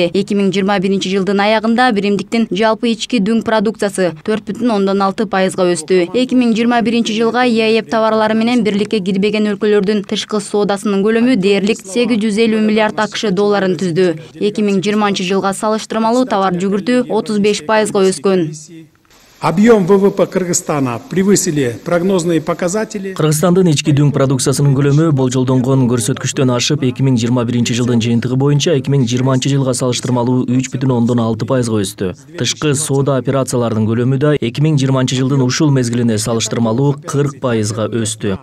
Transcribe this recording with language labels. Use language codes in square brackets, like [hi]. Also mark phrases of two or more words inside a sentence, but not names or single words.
[ky] 2021 жылдын аягында биримдиктин жалпы ички дүң продукциясы 4,6%га өстү. 2021 жылга ЕАЭП товарлары менен бирликке кирбеген өлкөлөрдүн тышкы соодасынын көлөмү дээрлик 850 миллиард АКШ долларын түздү. 2020 жылга салыштырмалуу товар жүгүртүү 35%га өскөн. [ru] Объем ВВП Кыргызстана превысили прогнозные показатели. [ky] Кыргызстандын ички дүң продукциясынын көлөмү болжолдонгон көрсөткүчтөн ашып 2021 жылдын жыйынтыгы боюнча 2020 жылга салыштырмалуу 3,6%га өстү. Тышкы соода операцияларынын көлөмү да 2020 жылдын ушул мезгилине салыштырмалуу 40%га өстү.